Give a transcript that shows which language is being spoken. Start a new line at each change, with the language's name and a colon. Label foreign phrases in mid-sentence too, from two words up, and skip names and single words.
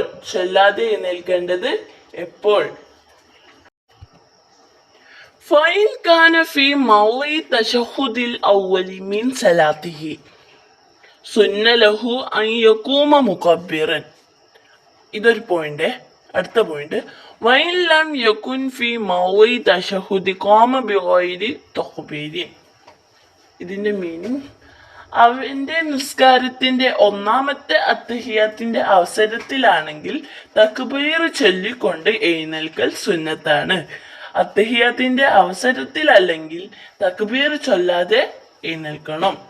Malayalam: ചൊല്ലാതെ എഴുന്നേൽക്കേണ്ടത് എപ്പോൾ?
Arabic: فإن كان في موضع التشهد الأول من صلاته سن له أن يقوم مكبرا.
Malayalam: ഇതൊരു പോയിന്റ്. അടുത്ത പോയിന്റ്,
Arabic: وإن لم يكن في موضع تشهد قام بغير تكبير.
Malayalam: ഇതിന്റെ മീനിങ് അവന്റെ നിസ്കാരത്തിന്റെ ഒന്നാമത്തെ അത്തഹിയാത്തിന്റെ അവസരത്തിലാണെങ്കിൽ തക്ബീർ ചൊല്ലിക്കൊണ്ട് എഴുന്നേൽക്കൽ സുന്നത്താണ്. അത്തഹിയാത്തിന്റെ അവസരത്തിലല്ലെങ്കിൽ തക്ബീർ ചൊല്ലാതെ എഴുന്നേൽക്കണം.